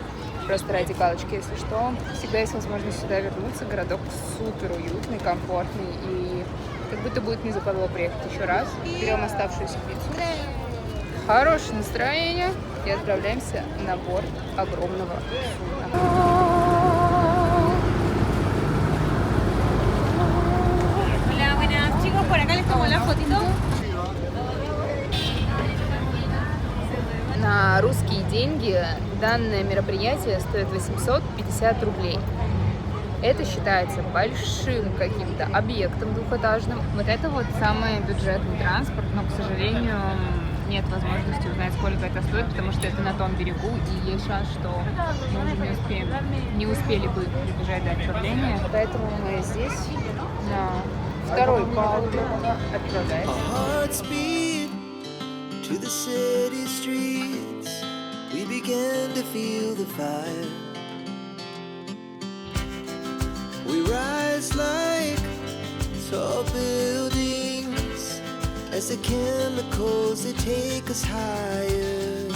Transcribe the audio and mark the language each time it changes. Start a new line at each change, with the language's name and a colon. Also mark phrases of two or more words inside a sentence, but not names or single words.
Russian: Просто ради галочки, если что. Всегда есть возможность сюда вернуться. Городок супер уютный, комфортный и как будто будет не западло приехать еще раз. Берем оставшуюся пиццу. Хорошее настроение. И отправляемся на борт огромного судна.
Spanish: Hola, buenas chicos, por acá les tomo la fotito.
Russian: На русские деньги данное мероприятие стоит 850 рублей. Это считается большим каким-то объектом двухэтажным. Вот это вот самый бюджетный транспорт, но, к сожалению, нет возможности узнать, сколько это стоит, потому что это на том берегу, и есть шанс, что мы уже не успели бы добежать до отправления. Поэтому мы здесь на второй палубе отправляемся.
English: We rise like tall buildings as the chemicals they take us higher.